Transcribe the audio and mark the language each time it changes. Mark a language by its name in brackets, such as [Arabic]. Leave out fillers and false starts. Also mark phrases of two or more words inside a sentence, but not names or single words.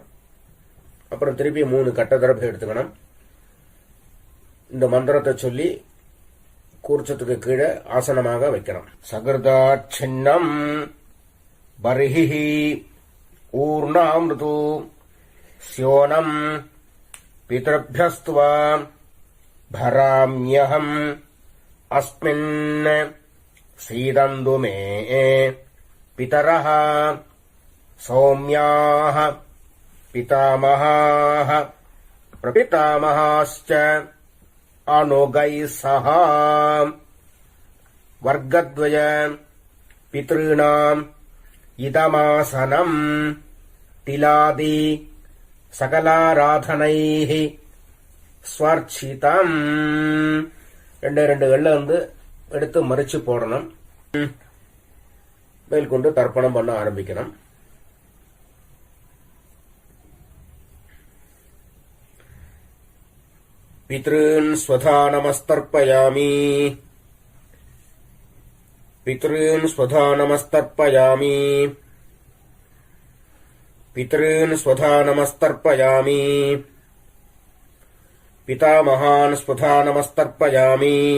[Tamil] அப்புறம் திருப்பி 3 கட்ட தரப்பை எடுத்துக்கணும். இந்த மந்திரத்தை சொல்லி கூர்ச்சத்துக்கு கீழே ஆசனமாக வைக்கணும். [Sanskrit] सकृदाच्छिन्नं बर्हिः ऊर्णाम्रदु स्योनम् पितृभ्यस्त्वा भराम्यहम् अस्मिन् सीदन्तु मे पितरः सौम्याः पितामहाः प्रपितामहाश्च अनुगैः सह वर्गद्वय पितॄणाम् इदमासनम् तिलादि सकलाराधनैः ஸ்வர்ச்சிதம். [Tamil] ரெண்டு வெள்ளை எடுத்து மறிச்சு போடணும். மேற்கொண்டு தர்ப்பணம் பண்ண ஆரம்பிக்கணும். [Sanskrit] पितॄन् स्वधा नमस्तर्पयामि. पितॄन् स्वधा नमस्तर्पयामि. पितॄन् स्वधा नमस्तर्पयामि. पितामहान् स्वधा नमस्तर्पयामि.